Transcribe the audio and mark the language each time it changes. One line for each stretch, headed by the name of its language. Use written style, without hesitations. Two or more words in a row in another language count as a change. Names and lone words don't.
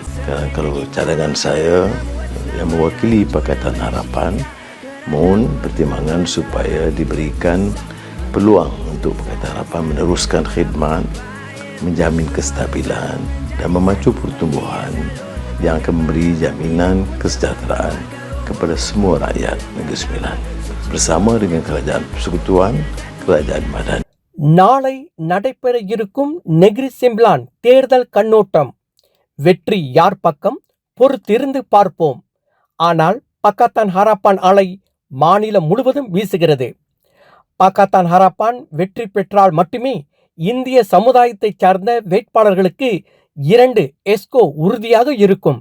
Malay: Kalau cadangan saya yang mewakili Pakatan Harapan, mohon pertimbangan supaya diberikan peluang untuk Pakatan Harapan meneruskan khidmat, menjamin kestabilan dan memacu pertumbuhan yang akan memberi jaminan kesejahteraan kepada semua rakyat Negeri Sembilan bersama dengan Kerajaan Persekutuan, Kerajaan Madani.
Tamil: நாளை நடைபெற இருக்கும் நெகிரி செம்பிலான் தேர்தல் கண்ணோட்டம். வெற்றி யார் பக்கம்? பொறுத்திருந்து பார்ப்போம். ஆனால் பக்கத்தான் ஹராப்பான் அலை மாநிலம் முழுவதும் வீசுகிறது. பக்கத்தான் ஹராப்பான் வெற்றி பெற்றால் மட்டுமே இந்திய சமுதாயத்தை சார்ந்த வேட்பாளர்களுக்கு 2 எஸ்கோ உறுதியாக இருக்கும்.